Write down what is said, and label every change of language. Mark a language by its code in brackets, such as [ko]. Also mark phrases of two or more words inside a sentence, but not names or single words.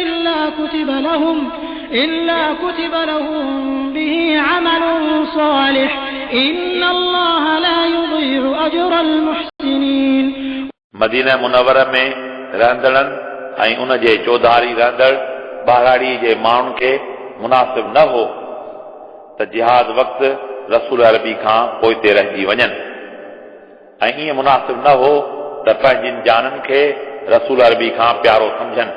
[ar] إلا كتب لهم به عمل صالح إن الله لا يضيع أجر المحسنين। [sd] मदीना मुनव्वर में रहंदड़नि ऐं उन जे चौधारी रहंदड़ ॿाराड़ी जे माण्हुनि खे मुनासिब न हो त जिहाद वक़्तु रसूल अरबी खां पोइते रहिजी वञनि ऐं ईअं मुनासिब न हो त पंहिंजिन जाननि खे रसूल अरबी खां प्यारो सम्झनि।